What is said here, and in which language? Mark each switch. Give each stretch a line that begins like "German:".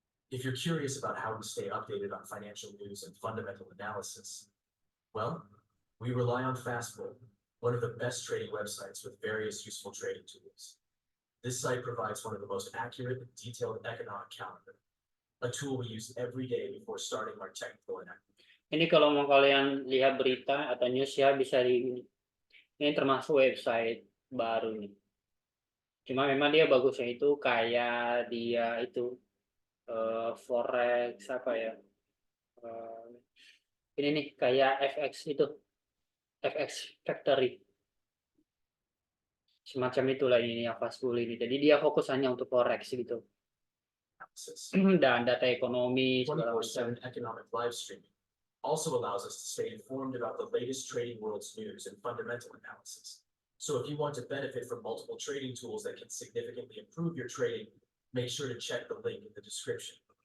English: If you're curious about how we stay updated on financial news and fundamental analysis, well, we rely on Fastbull, one of the best trading websites with various useful trading tools. This site provides one of the most accurate and detailed economic calendar, a tool we use every day before starting our technical analysis.
Indonesian: Ini kalau mau kalian lihat berita atau news ya bisa di ini termasuk website baru nih. Cuma memang dia bagusnya itu kayak dia itu forex apa ya? Ini nih kayak FX itu, FX Factory. Semacam itulah ini yang Fastbull ini. Jadi dia fokus hanya untuk forex gitu. Dan data ekonomi segala macam.
English: 24/7 economic live streaming also allows us to stay informed about the latest trading world's news and fundamental analysis. So if you want to benefit from multiple trading tools that can significantly improve your trading, make sure to check the link in the description.